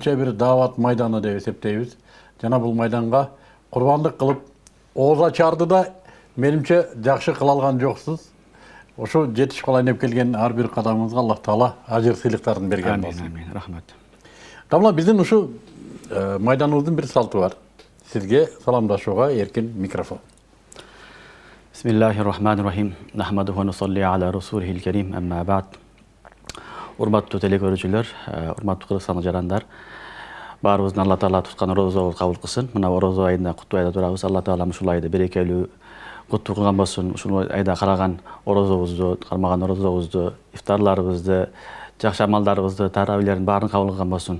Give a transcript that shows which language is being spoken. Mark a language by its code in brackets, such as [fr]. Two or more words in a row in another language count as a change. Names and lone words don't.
[ky] өзүнчө бир даават майданы деп эсептейбиз. Жана бул майданга курбандык кылып ооз ачарды да менимче жакшы кыла алган жоксуз. Ошо жетишип калайын деп келген ар бир кадамыңызга Аллах Таала ажыр сыйлыктарын берген болсун. Амин, рахмат. Дамла, биздин ушу майданыбыздын бир салты бар. Сизге саламдашууга эркин микрофон. [ar] بسم الله الرحمن الرحيم. نحمده ونصلي على رسوله الكريم. أما بعد. [ky] Урматтуу телекөрүүчүлөр, урматтуу Кыргызстан жарандар, баарыбыздын Алла Таала туткан орозобуз кабыл кылсын. Мына орозо айында куттуу айда турабыз. Алла Таала ушул айды берекелүү, куттуу кылган болсун. Ушул айда караган орозобузду, кармаган орозобузду, ифтарларыбызды, жакшы амалдарыбызды, таравилердин баарын кабыл кылган болсун.